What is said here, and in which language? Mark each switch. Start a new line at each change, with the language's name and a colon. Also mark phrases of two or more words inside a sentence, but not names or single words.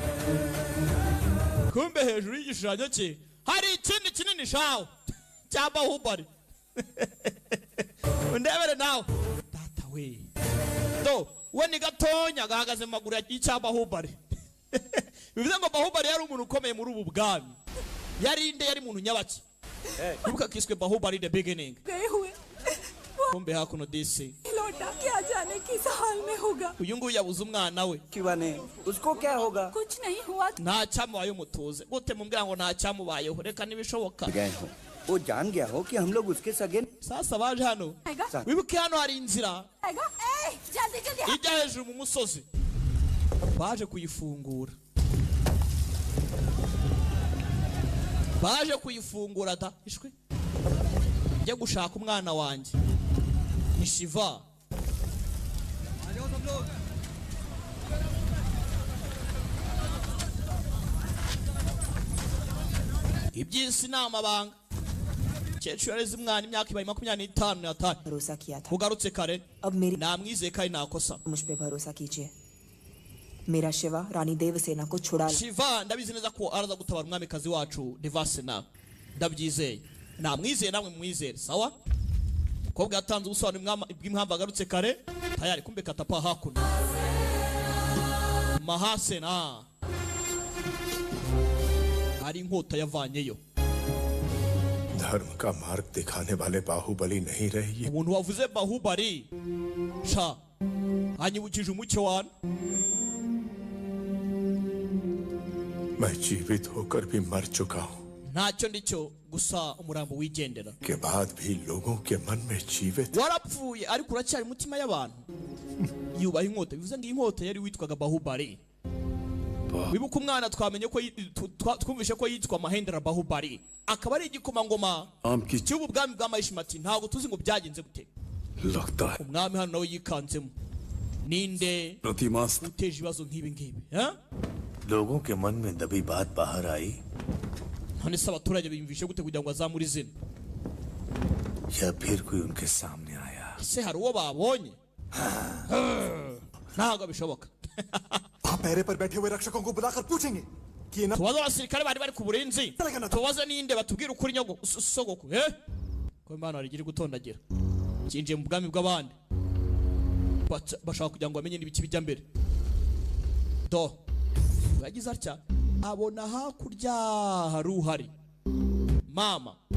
Kinyarwanda: kumbe hejuru y'igishushanyo cye hari ikindi kinini shawo cyaba hubari undebere nawe tata we do we ni gatonya gahagaze mu maguru y'icyaba hubari bivuze ngo Bahubali yari umuntu ukomeye muri ubu bwami yari inde yari umuntu nyabaki kubuka kiswe Bahubali the beginning
Hindi: गए हुए
Kinyarwanda: kumbe hakuno disi
Hindi: लौटा क्या जाने किस हाल में होगा
Kinyarwanda: uyu nguyu yabuze umwana we
Hindi: किवाने उसको क्या होगा कुछ नहीं हुआ
Kinyarwanda: nta cyamubaye umutuze gute mumbwira ngo nta cyamubayeho reka nibishoboka
Hindi: गए हो वो जान गया हो कि हम लोग उसके सगे
Kinyarwanda: sasa baje hano
Hindi: आएगा
Kinyarwanda: wibuke hano hari inzira
Hindi: आएगा ए जल्दी जल्दी
Kinyarwanda: ijya hejuru mu musozi baje kuyifungura baje kuyifungura da ishwe njye gushaka umwana wanjye ni Shiva iby'isi ni amabanga Cyecu yareze umwana imyaka ibaye 25 yataye
Hindi: भरोसा किया था
Kinyarwanda: ugarutse kare
Hindi: अब मेरी
Kinyarwanda: namwizeye kandi nakosa
Hindi: मुझ पे भरोसा कीजिए मेरा शिवा रानी देवसेना को छुड़ा ला
Kinyarwanda: Shiva ndabizi neza ko araza gutabara umwamikazi wacu Devasena ndabyizeye namwizeye namwe mwizere sawa ko bwatanze ubusobanuro bw'impamvu agarutse kare tayari kumbe katapa hakuno Mahasena ari inkota yavanyeyo
Hindi: धर्म का मार्ग दिखाने वाले बाहुबली नहीं रहे ये
Kinyarwanda: umuntu wavuze Bahubali sha anyibukije umucyo wana
Hindi: मैं जीवित होकर भी मर चुका हूँ
Kinyarwanda: ntacyo ndicyo gusa umurambo wigendera
Hindi: के बाद भी लोगों के मन में जीवित
Kinyarwanda: warapfuye ariko uracyari mutima y'abantu yubaha inkota bivuze ngo inkota yari witwaga Bahubali wibuka umwana twamenye ko twumvishe ko yitwa Mahendra Bahubali akaba ari igikomangoma cy'ubu bwami bwa Mahishmati ntago tuzi ngo byagenze gute
Hindi: लगता है
Kinyarwanda: umwami hano nawe yikanzemo ninde प्रतिमास्त uteje ibibazo nk'ibi ngibi ha
Hindi: लोगों के मन में दबी बात बाहर आई
Kinyarwanda: none se abaturage biyumvishe gute kugira ngo azamure izina
Hindi: या फिर कोई उनके सामने आया
Kinyarwanda: se hari uwo babonye ntago bishoboka
Hindi: आप पहरे पर बैठे हुए रक्षकों को बुलाकर पूछेंगे कि ये ना
Kinyarwanda: tubaze abasirikare bari bari ku burinzi tubaze ninde batubwira ukuri nyogo sogoko ko imana arigira gutondagira kinjiye mu bwami bw'abandi bashaka kugira ngo bamenye n'ibiki bijya mbere do yagize atya abona hakurya hari uhari mama